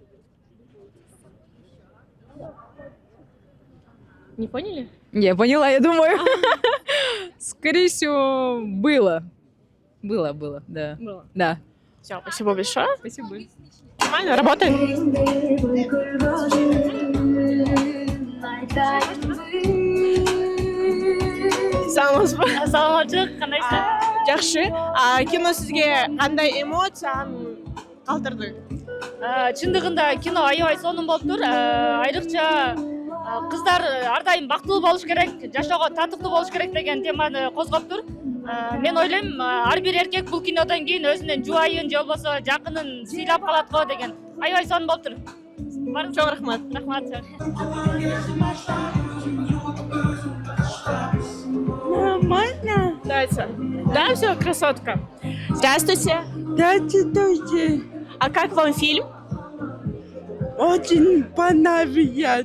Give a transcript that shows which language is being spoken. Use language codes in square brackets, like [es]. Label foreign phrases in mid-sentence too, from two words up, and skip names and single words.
[ru] Не поняли? Не, поняла, я думаю. Скорее всего, было. Было, да. Было. Да. Все, спасибо большое. Спасибо. Нормально, работаем. [ky] Саламатчылык, кандайсыздар? Жакшы. Кино сизге кандай эмоцияны калтырды? Чындыгында кино аябай сонун болуптур. Айрыкча кыздар ар дайым бактылуу болуш керек, жашоого татыктуу болуш керек деген теманы козгоптур. Мен ойлойм, ар бир эркек бул кинодон кийин өзүнүн жубайын же болбосо жакынын сыйлап калат го деген аябай сонун болуптур. Чоң рахмат. Рахмат. [ru] Нормально? Давайте. Да, все, красотка. Здравствуйте. Здравствуйте. А как вам фильм? Очень понравилось.